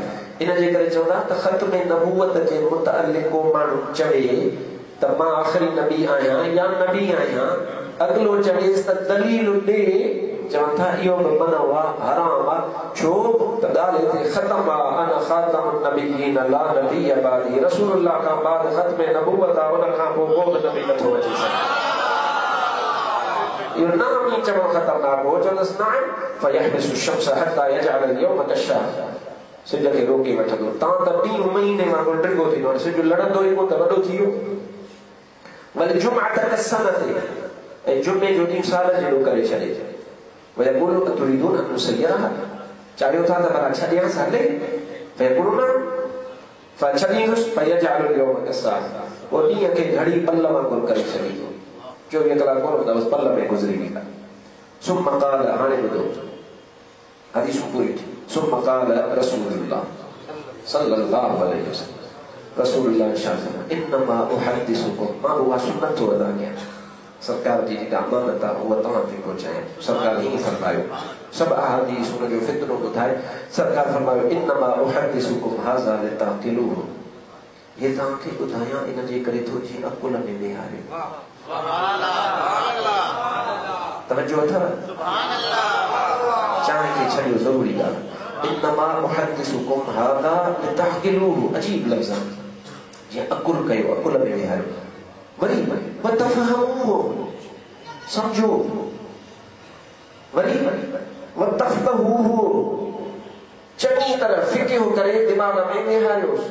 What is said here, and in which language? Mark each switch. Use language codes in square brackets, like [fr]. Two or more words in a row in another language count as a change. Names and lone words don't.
[sd] इन जे करे चवंदा त ख़त्म नबूवत जे मुतअल्लिक़ को माण्हू चवे त मां आख़िरी नबी आहियां या नबी आहियां, अॻिलो चवेसि त दलील ॾे, चवनि था इहो बि मना हराम आहे। छो त ॻाल्हि हिते ख़तम आहे, [ar] أنا خاتم النبيين لا نبي بعدي, [sd] रसूलुल्लाह खां बाद ख़त्म नबूवत आहे, उन खां पोइ को बि नबी नथो अची सघे। इहो नाम ई चवणु ख़तरनाक हो। [ar] चवंदुसि نعم فيحبس شمس حتى يجعل اليوم كالشهر, [sd] सिज खे रोके वठंदो। तव्हां त ॿी महीने वांगुरु ड्रिगो थींदो, हाणे सिज लड़ंदो ई कोन त वॾो थी वियो। वरी [ar] جمعة كسنة, [sd] ऐं जुमे जो ॾींहुं साल जहिड़ो करे छॾे। [ar] ويقول أتريدون أن نسيرها, [sd] चाहियो था त भला छॾियांसि हले? फयक़ूलून फछॾींदुसि, [ar] فيجعل اليوم كسار, [sd] पोइ ॾींहं खे घड़ी पल वांगुरु करे छॾींदो। 24 कलाक कोन हूंदा, बसि पल में गुज़री वेंदा। [ar] ثم قال, [sd] हाणे ॿुधो हदीस पूरी थी। [ar] ثم قال رسول الله صلى الله عليه وسلم, [sd] रसूलुल्लाह इरशाद फरमाया, [ar] إنما أحدثكم, [sd] मां उहा सुन्नत थो अदा कयां, सरकार जी जेका अमानत आहे उहा तव्हां खे पहुचायां। सरकार हीअं फरमायो, सभु अहादीस हुनजो फितरो ॿुधाए। सरकार फरमायो [ar] إنما أحدثكم هذا لتعقلوه, [sd] हे तव्हांखे ॿुधायां इन जे करे थो जीअं अकुल में विहारियो। तवज्जो अथव? चाहे के छड़ियो ज़रूरी ॻाल्हि। [ar] إنما محدثكم هذا لتعقلوه, [sd] अजीब लफ़्ज़ जीअं अकुल कयो, अकुल में विहारियो। वरी वतफ़हमूहु, समझो। वरी वतफ़क़हूहु, चङी तरह फ़िक़्ह करे दिमाग़ में विहारियोसि।